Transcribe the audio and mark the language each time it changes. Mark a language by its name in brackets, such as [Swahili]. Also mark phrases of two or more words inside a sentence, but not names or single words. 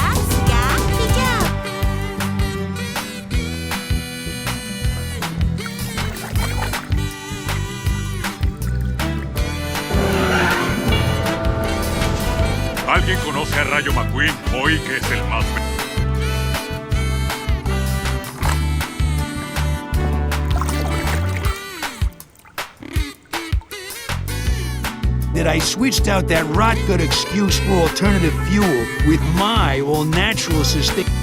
[Indonesian] Segar hijau. [Spanish] ¿Alguien conoce a Rayo McQueen hoy que es el más... [English] That I switched out that rot gut excuse for alternative fuel with my all-natural sustain.